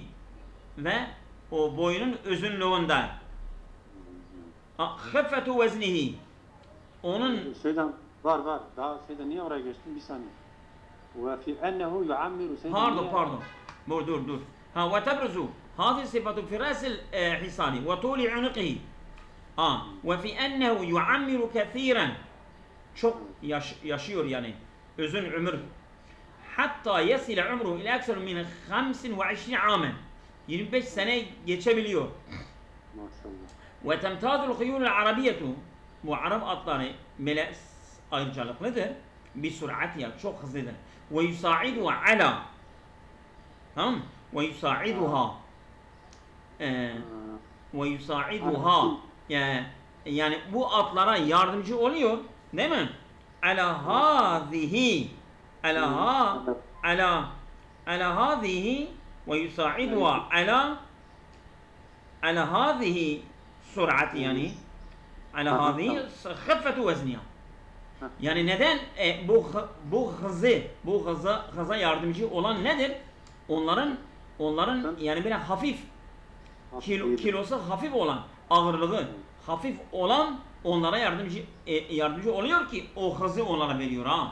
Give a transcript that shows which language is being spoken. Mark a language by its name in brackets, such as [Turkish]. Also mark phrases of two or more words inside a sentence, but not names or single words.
[Turkish] Ve o boyunun uzunluğunda. [Arabic] خفة وزنه. Onun [Turkish] şeyden var. Daha şeyden niye oraya geçtin? Bir saniye. [Arabic] وفي أنه يعمر [Turkish] Pardon. Dur. [Arabic] وتبرز هذه صفة في رأس الحصان وطول عنقه وفي أنه يعمر كثيرا [Turkish] çok yaşıyor yani uzun ömür hatta [Arabic] يصل عمره إلى أكثر من 25 amen 25 [Turkish] sene geçebiliyor. Maşallah. [Arabic] وتمتاز الخيول العربية [Turkish] bu Arap atları ayrıcalıklıdır bir süratiyle çok hızlıdır [Arabic] وتساعد على [Turkish] tamam [Arabic] وتساعدها وتساعدها [Turkish] yani bu atlara yardımcı oluyor değil mi? [Arabic] على هذه على هذه وتساعدها على هذه السرعة يعني على هذه خفة وزنها. [Turkish] Yani neden bu hıza yardımcı olan nedir? Onların yani böyle hafif kilosu hafif olan ağırlığı hafif olan onlara yardımcı oluyor ki o hızı onlara veriyor ha.